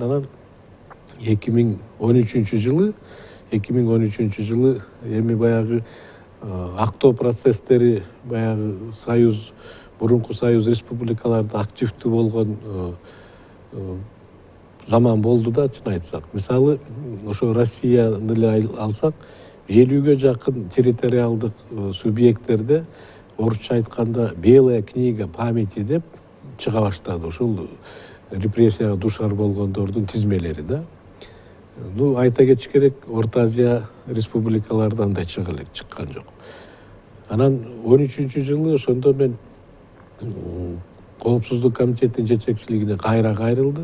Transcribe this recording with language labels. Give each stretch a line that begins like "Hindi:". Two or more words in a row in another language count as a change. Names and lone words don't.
Kyrgyz: Анан 2013-жылы эми баягы актоо процесстери, баягы мурунку союз республикаларда активдүү болгон заман болду да, чын айтсак. Мисалы, ошо Россияны эле алсак, 50-гө жакын территориалдык субъекттерде орусча айтканда
Russian: белая книга памяти
Kyrgyz: деп чыга баштады. Ушул репрессияга душар болгондордун тизмелери да. Айта кетиш керек, Орто Азия республикалардан да чыккан жок. Анан 13-жылы ошондо мен Коопсуздук комитетинин жетекчилигине кайра кайрылды.